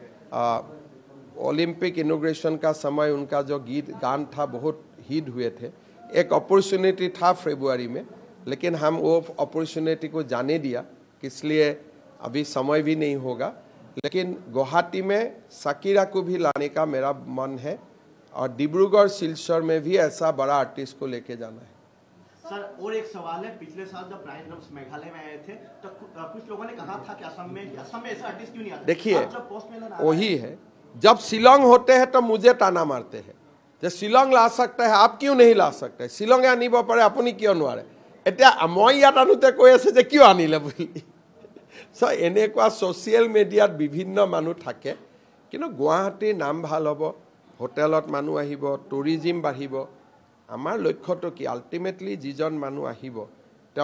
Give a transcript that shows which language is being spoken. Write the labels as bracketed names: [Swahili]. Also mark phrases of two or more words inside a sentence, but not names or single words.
[English] Olympic inauguration [Hindi] का समय उनका जो गीत गान था बहुत हिट हुए थे एक अपॉर्चुनिटी था फरवरी में लेकिन हम वो अपॉर्चुनिटी को जाने दिया इसलिए अभी समय भी नहीं होगा लेकिन गुवाहाटी में शकीरा को भी लाने का मेरा मन है और डिब्रूगढ़ सिलचर में भी ऐसा बड़ा आर्टिस्ट को लेके जाना है सर और एक सवाल है पिछले साल जब ब्रायन एडम्स मेघालय में आए थे तो कुछ लोगों ने कहा था कि असम में ऐसा आर्टिस्ट क्यों नहीं आता देखिए वही है जब शिलोंग होते हैं तो मुझे ताना मारते हैं যে শিলং লা सकता है आप क्यों नहीं ला सकते [Assamese] শিলঙে আনিব পাৰে আপুনি কিয় নোৱাৰে এতিয়া মই ইয়াত আনোতে কৈ আছে যে কিয় আনিলে বুলি সো এনেকুৱা [English] social media [Assamese] বিভিন্ন মানুহ থাকে কিন্তু গুৱাহাটীৰ নাম ভাল হ'ব হোটেলত মানুহ আহিব টুৰিজম বাঢ়িব আমাৰ লক্ষ্যটো কি আলটিমেটলি যিজন মানুহ আহিব তেওঁ